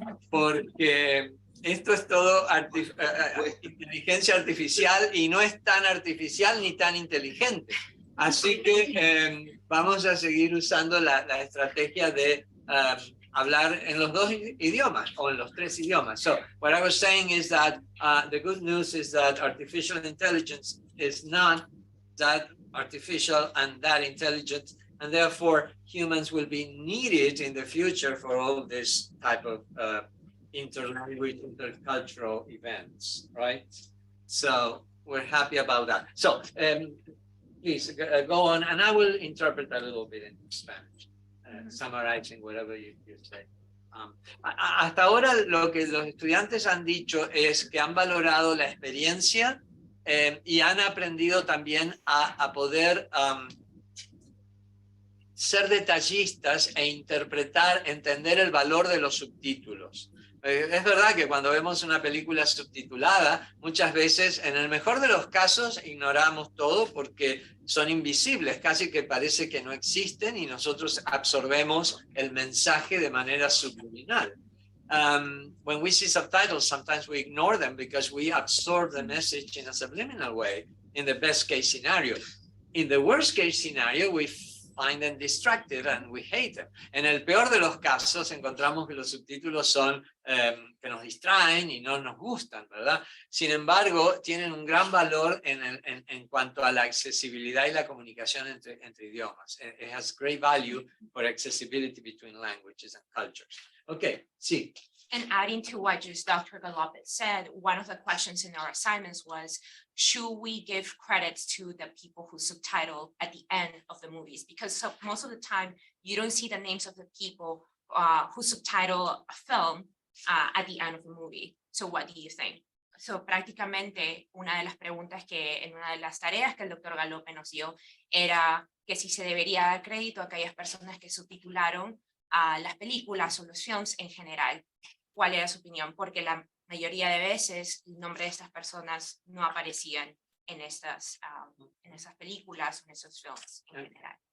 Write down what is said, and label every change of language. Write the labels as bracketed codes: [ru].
[es] Porque esto es todo inteligencia artificial y no es tan artificial ni tan inteligente. Así que vamos a seguir usando la estrategia de hablar en los dos idiomas o en los tres idiomas. [en] So what I was saying is that the good news is that artificial intelligence is not that artificial and that intelligent, and therefore humans will be needed in the future for all this type of interlanguage, intercultural events, right? So we're happy about that. So please go on, and I will interpret a little bit in Spanish, summarizing whatever you say. [es] Hasta ahora lo que los estudiantes han dicho es que han valorado la experiencia y han aprendido también a poder ser detallistas e interpretar, entender el valor de los subtítulos. Es verdad que cuando vemos una película subtitulada, muchas veces, en el mejor de los casos, ignoramos todo porque son invisibles, casi que parece que no existen y nosotros absorbemos el mensaje de manera subliminal. [en] When we see subtitles, sometimes we ignore them because we absorb the message in a subliminal way, in the best case scenario. In the worst case scenario, we find them distracted and we hate them. [es] En el peor de los casos encontramos que los subtítulos son que nos distraen y no nos gustan, ¿verdad? Sin embargo, tienen un gran valor en cuanto a la accesibilidad y la comunicación entre idiomas. [en] It has great value for accessibility between languages and cultures. [es] Okay, sí. [en] And adding to what just Dr. Galopet said, one of the questions in our assignments was, should we give credits to the people who subtitle at the end of the movies? Because most of the time, you don't see the names of the people who subtitle a film at the end of the movie. So what do you think? [es] So prácticamente una de las preguntas que en una de las tareas que el doctor Galope nos dio era que si se debería dar crédito a aquellas personas que subtitularon a las películas o los films en general. ¿Cuál era su opinión? Porque la mayoría de veces el nombre de estas personas no aparecían en estas películas o en esos films en general.